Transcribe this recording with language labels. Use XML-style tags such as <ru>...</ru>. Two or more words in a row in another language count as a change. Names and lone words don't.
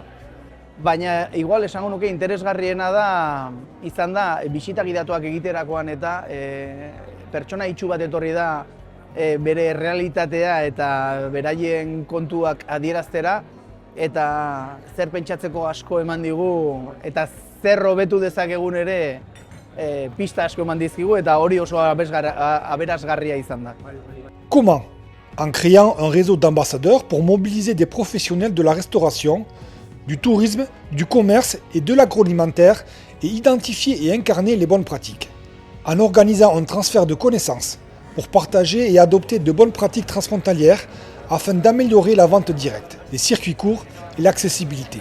<eu>Baina, igual esango nuke interesgarriena izan da, bisita gidatuak egiterakoan eta pertsona itxu bat etorri da bere realitatea eta beraien kontuak adieraztera, eta zer pentsatzeko asko eman digu, eta zer hobetu dezakegun ere, pista asko eman dizkigu eta hori oso aberasgarria izan da.</eu> <fr>Comment? En créant un réseau d'ambassadeurs pour mobiliser des professionnels de la restauration, du tourisme, du commerce et de l'agroalimentaire et identifier et incarner les bonnes pratiques. En organisant un transfert de connaissances pour partager et adopter de bonnes pratiques transfrontalières afin d'améliorer la vente directe, les circuits courts et l'accessibilité.</fr>